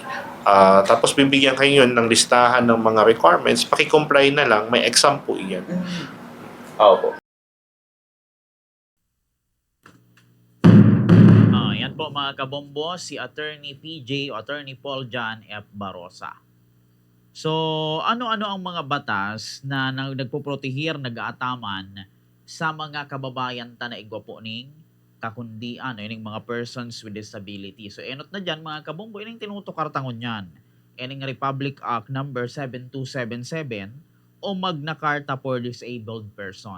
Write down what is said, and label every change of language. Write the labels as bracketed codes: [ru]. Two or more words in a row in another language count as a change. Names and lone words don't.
[tl] Tapos bibigyan kayo ng listahan ng mga requirements, paki-comply na lang, may exam po iyan. Opo. [bik] po mga kabombo, si Attorney PJ o Attorney Paul John F. Barosa. So, ano-ano ang mga batas na nagpoprotehir, nag-aataman sa mga kababayan ta na igwa po ning kakundian, ining mga [en] persons with disability. [bik] So, enot na dyan mga kabombo, ining tinutukar tangon yan. Ining Republic Act number 7277 o Magna Carta for Disabled Person.